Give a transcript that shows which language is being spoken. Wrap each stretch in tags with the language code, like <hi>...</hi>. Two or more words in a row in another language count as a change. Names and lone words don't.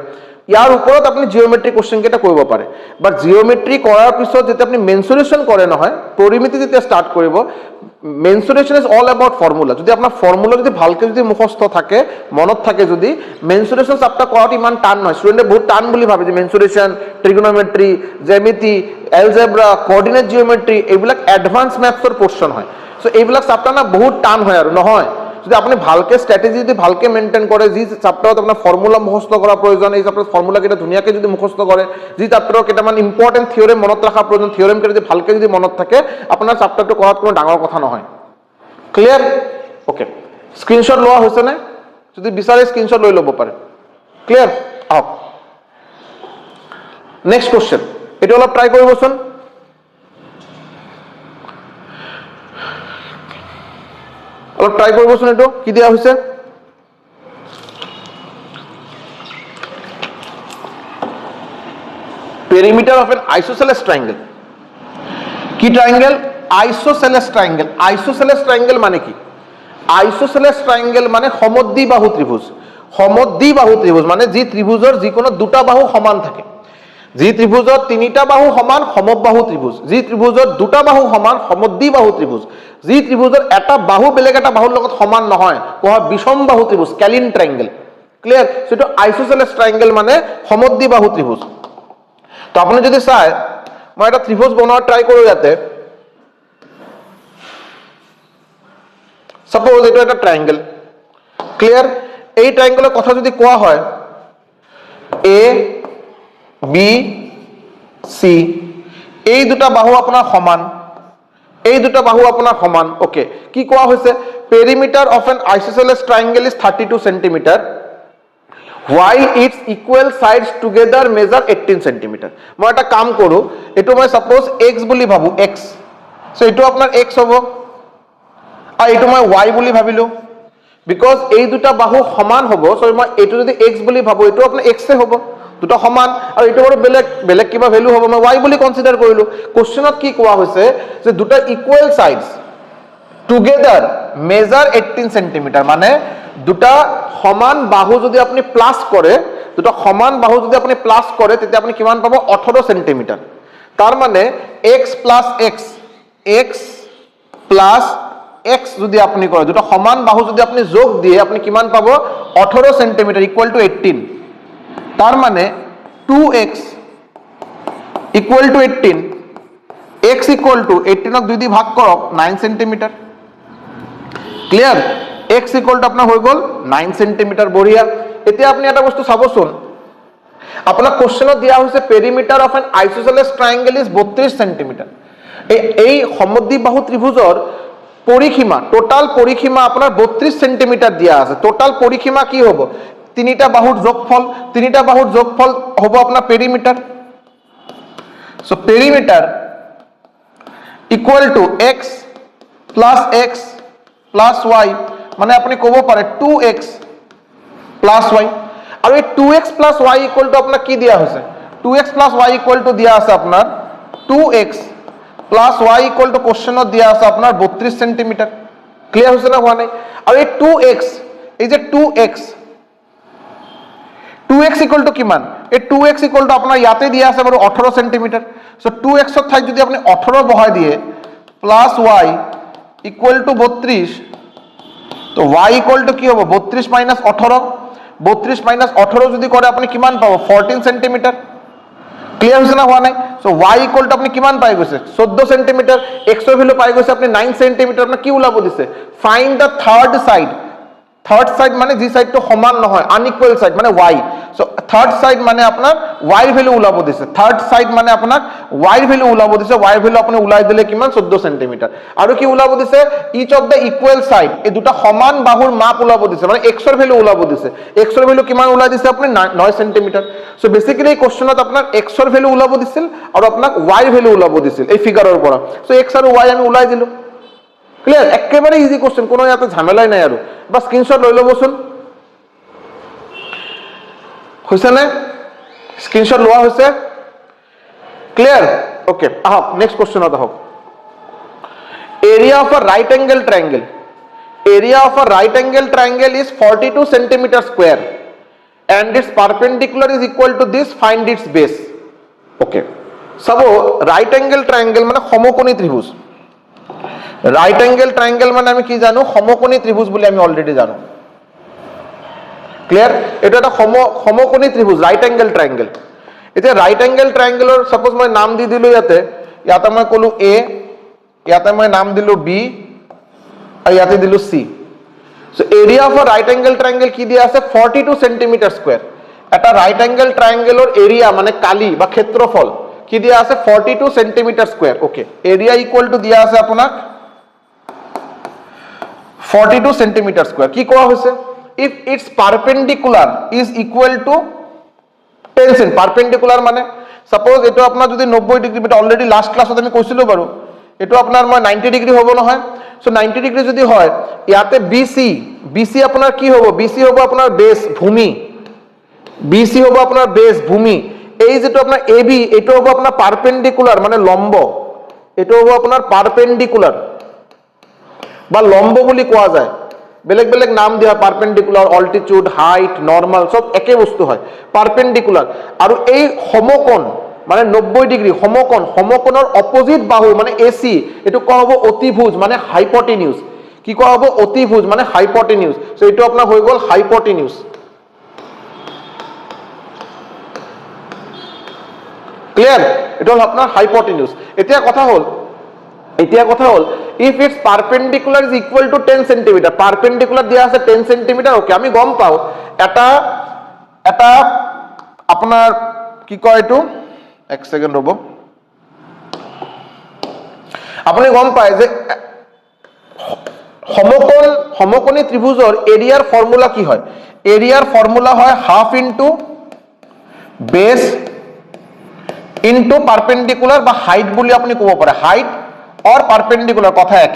<hi>यार ऊपर अपनी जियोमेट्री क्वेश्चन के</hi> <as>কৰিব পাৰে, বাট জিওমেট্রি কৰাৰ পিছত যেতিয়া আপনি মেনসুরেশন কৰে নহয়, পৰিমিতি যেতিয়া স্টার্ট কৰিব,</as> <en>mensuration is all about formula.</en> <as>যদি আপনার ফর্মুলা যদি ভালকে যদি মুখস্থ থাকে, মনত থাকে, যদি</as> <en>mensuration chapter</en> <as>কৰাটো ইমান টান নহয়। স্টুডেন্টে বহুত টান বুলি ভাবে যে মেনসুরেশন, ট্রিগোনোমেট্রি, জ্যামিতি, এলজেব্রা,</as> <en>coordinate geometry</en> <as>এইবিলাক</as> <en>advance maths</en> <as>পোর্শন হয়। সো এইবিলাক চাপ্টার না বহুত টান হয় আৰু নহয়। যদি আপনি ভালকে স্ট্র্যাটেজি যদি ভালকে মেইনটেইন করে, যি চাপ্টাৰত আপোনাৰ ফর্মুলা মুখস্থ কৰা প্ৰয়োজন, এই চাপ্টাৰত ফর্মুলা কেইটা ধুনীয়াকৈ যদি মুখস্থ কৰে, যি চাপ্টাৰৰ কেইটামান</as> <en>important theorem</en> <as>মনত ৰখাৰ প্ৰয়োজন, থিওৰেম কেইটা যদি ভালকে যদি মনত থাকে, আপোনাৰ চাপ্টাৰটো কৰাত কোনো ডাঙৰ কথা নহয়। ক্লিয়াৰ? ওকে, স্ক্ৰীনশ্বট লোৱা হৈছে নে? যদি বিচাৰে স্ক্ৰীনশ্বট লৈ ল'ব পাৰে। ক্লিয়াৰ? আহক</as> <en>next question,</en> <as>এইটো অলপ ট্ৰাই কৰিবচোন। অলপ ট্ৰাই কৰিবচোন, এইটো কি দিয়া হৈছে?</as> <en>perimeter of an isosceles triangle.</en> <as>কি ট্রায়াঙ্গেল?</as> <en>isosceles triangle. isosceles triangle</en> <as>মানে কি?</as> <en>isosceles triangle</en> <as>মানে সমদ্বিবাহু ত্রিভুজ। সমদ্বিবাহু ত্রিভুজ মানে যি ত্রিভুজৰ যিকোনো দুটা বাহু সমান থাকে। যি ত্রিভুজত তিনিটা বাহু সমান সমবাহু ত্রিভুজ। যি ত্রিভুজত দুটা বাহু সমান সমদ্বিবাহু ত্রিভুজ। যি ত্রিভুজৰ এটা বাহু বেলেগ এটা বাহুৰ লগত সমান নহয়, কোৱা বিষমবাহু ত্রিভুজ,</as> <en>scalene triangle.</en> <as>ক্লিয়ার? সেটো</as> <en>isosceles triangle</en> <as>মানে সমদ্বিবাহু ত্রিভুজ। তো আপনি যদি চায়, মই এটা ত্রিভুজ বনোৱাৰ ট্রাই কৰো ইয়াতে। সাপোজ এটা একটা ট্রায়াঙ্গেল। ক্লিয়ার? এই ট্রায়াঙ্গেলের কথা যদি কোয়া হয়, এ বি সি, এই দুটা বাহু আপনার সমান, এই দুটা বাহু আপনার সমান।</as> <en>ওকে,</en> <as>কি কোয়া হয়েছে?</as> <en>perimeter of an isosceles triangle is 32 centimetre while its equal sides together measure 18 সেন্টিমিটার।</en> <as>মই এটা কাম কৰো, এটো মই সাপোজ x বুলি ভাবো, x, সো এটো আপনার x হ'ব, আর এটো মই y বুলি ভাবিলো, বিকজ এই দুটা বাহু সমান হ'ব। সো মই এটো যদি x বুলি ভাবো, এটো আপনার x এ হ'ব, দুটা সমান, আর এটো বড় বেলেগ বেলেগ কিবা ভ্যালু হ'ব, মই y বুলি কনসিডার কৰিলো। কোশ্চেনত কি কোৱা হৈছে যে দুটা</as> <en>equal sides together measure 18 centimetre,</en> <as>মানে দুটা সমান বাহু যদি আপনি প্লাস করে, দুটা সমান বাহু যদি আপনি প্লাস করে, তেতিয়া আপনি কিমান পাব? 18 সেন্টিমিটার। তার মানে</as> <en>x plus x, x plus x</en> <as>যদি আপনি করে, দুটা সমান বাহু যদি আপনি যোগ দিয়ে, আপনি কিমান পাব?</as> <en>18 centimetre equal to 18.</en> <as>তার মানে</as> <en>2x equal to 18, x equal to 18</en> <as>দুই দিয়ে ভাগ করক</as> <en>9 সেন্টিমিটার।</en> <as>ক্লিয়ার?</as> <en>x equal to</en> <as>আপনার হয়ে গেল 9 সেন্টিমিটার। বঢ়িয়া। এতিয়া আপনি এটা বস্তু চাবচোন, আপনার কোশ্চেনত দিয়া হয়েছে</as> <en>perimeter of an isosceles triangle is 32 centimetre.</en> <as>এই সমদ্বিবাহু ত্রিভুজৰ পরিসীমা, টোটাল পরিসীমা আপনার 32 সেন্টিমিটার দিয়া আছে। টোটাল পরিসীমা কি হব? তিনিটা বাহুর যোগফল, তিনিটা বাহুর যোগফল হব আপনার পেরিমিটার।</as> <en>so perimeter equal to x plus y,</en> <as>মানে আপনি কব পারে</as> <en>2x plus y.</en> <as>আর এই</as> <en>2x plus y equal to</en> <as>আপনার কি দিয়া হয়েছে?</as> <en>2x plus y equal to</en> <as>দিয়া আছে আপনার</as> <en>2x plus y equal to</en> <as>কোশ্চেনত দিয়া আছে আপনার</as> <en>32 সেন্টিমিটার।</en> <as>ক্লিয়ার হয়েছে না? হওয়া নাই? আর এই 2x, এই যে</as> <en>2x equal to</en> <as>কিমান? এই</as> <en>2x equal to</en> <as>আপনার ইয়াতে দিয়া আছে বাৰু 18 সেন্টিমিটার। সো 2x এর ঠাইত যদি আপনি 18 বহাই দিয়ে,</as> <en>plus y equal to 32,</en> <as>তো</as> <en>y equal to</en> <as>কি হবে?</as> <en>32 minus 18, 32 minus 18</en> <as>যদি করে আপনি কিমান পাবো? 14 সেন্টিমিটার। ক্লিয়ার হয়েছে না? হওয়া নাই? সো</as> <en>y equal to</en> <as>আপনি কিমান পাই গেছে? 14 সেন্টিমিটার। x এর ভ্যালু পাই গেছে আপনি 9 সেন্টিমিটার। আপনি কি ওলাব দিছে?</as> <en>find the third side. third side</en> <as>মানে যে সাইডটো সমান নহয়,</as> <en>unequal side</en> <as>মানে y। সো</as> <en>third side</en> <as>মানে আপনার y এর ভ্যালু ওলাব দিছে,</as> <en>third side</en> <as>মানে আপনার y এর ভ্যালু ওলাব দিছে, y এর ভ্যালু আপনি ওলাই দিলে কিমান 14 সেন্টিমিটার। আৰু কি ওলাব দিছে</as> <en>each of the equal side,</en> <as>এই দুটা সমান বাহুৰ মাপ ওলাব দিছে, মানে x এর ভ্যালু ওলাব দিছে, x এর ভ্যালু কিমান ওলাই দিছে আপনি 9 সেন্টিমিটার। সো বেসিক্যালি এই কোশ্চেনত আপনার x এর ভ্যালু ওলাব দিছিল আৰু আপোনাক y এর ভ্যালু ওলাব দিছিল এই ফিগাৰৰ পৰা। সো x আৰু y আমি ওলাই দিলো। ক্লিয়ার, একেবারে</as> <en>easy question,</en> <as>কোনো ইয়াতে ঝামেলাই নাই আৰু। বা স্ক্রিনশট লৈ ল'বচোন, হৈছে নে? স্ক্রিনশট লোৱা হৈছে? ক্লিয়ার, ওকে। আহক নেক্সট কোশ্চেনত আহক।</as> <en>area of a right angle triangle, area of a right angle triangle is 42 centimetre square and its perpendicular is equal to this, find its base.</en> <as>ওকে, সব</as> <en>right angle triangle</en> <as>মানে সমকোণী ত্রিভুজ।</as> <en>right angle triangle</en> <as>মানে আমি কি জানো, সমকোণী ত্রিভুজ বলে আমি অলরেডি জানো। ক্লিয়ার, এটা একটা সমকোণী ত্রিভুজ</as> <en>right angle triangle.</en> <as>এতিয়া</as> <en>right angle</en> <as>ট্রায়াঙ্গেলৰ সাপোজ মই নাম দি দিলো, ইয়াতে মই কলো এ, ইয়াতে মই নাম দিলো বি আৰু ইয়াতে দিলো সি।</as> <en>so area of a right angle triangle</en> <as>কি দিয়া আছে</as> <en>42 centimetre square.</en> <as>এটা</as> <en>right angle</en> <as>ট্রায়াঙ্গেলৰ এরিয়া মানে কালি বা ক্ষেত্রফল কি দিয়া আছে</as> <en>42 centimetre square. okay, area equal to</en> <as>দিয়া আছে আপোনাক</as> <en>42 centimetre square.</en> <as>কি কোৱা হৈছে,</as> <en>if its perpendicular is equal to 10 cent,</en> <as>পারপেন্ডিকুলার মানে সাপোজ এটো আপনার যদি 90 ডিগ্রি, এটা অলরেডি লাস্ট ক্লাসত আমি কৈছিলো বাৰু, এটো আপনার মই 90 ডিগ্রি হ'ব নহয়। সো 90 ডিগ্রি যদি হয়, ইয়াতে বিসি, বিসি আপনার কি হ'ব, বিসি হ'ব আপনার বেস ভূমি, বিসি হ'ব আপনার বেস ভূমি। এই যেটো আপনার এবি, এটো হ'ব আপনার পারপেন্ডিকুলার মানে লম্ব, এটো হ'ব আপনার পারপেন্ডিকুলার বা লম্ব বুলি কোৱা যায়। বেলেগ বেলেগ নাম দিয়া,</as> <en>perpendicular, altitude, height, normal,</en> <as>সব একে বস্তু হয়,</as> <en>পারপেন্ডিকুলার।</en> <as>আৰু এই সমকোণ মানে 90 ডিগ্রি সমকোণ, সমকোণৰ অপোজিট বাহু মানে এসি, এটো কোৱা হ'ব অতিভুজ মানে হাইপটেনিউজ। কি কোৱা হ'ব, অতিভুজ মানে হাইপটেনিউজ। সো এটো আপোনাৰ হৈ গ'ল হাইপটেনিউজ। ক্লিয়ার, এটা হল আপনার হাইপটেনিউজ। এতিয়া কথা হল</as> <en>if its perpendicular is equal to 10 centimetre,</en> <as>পারপেন্ডিকুলার দিয়া আছে 10 সেন্টিমিটার। ওকে, আমি গম পাও এটা আপনার কি কয়, এটো এক সেকেন্ড রব, আপনি গম পায় যে সমকোণী ত্রিভুজৰ এরিয়ার ফর্মুলা কি হয়, এরিয়ার ফর্মুলা হয়</as> <en>half into base into perpendicular</en> <as>বা হাইট বুলি আপনি কব পারে, হাইট और পারপেন্ডিকুলার কথা একই।</as>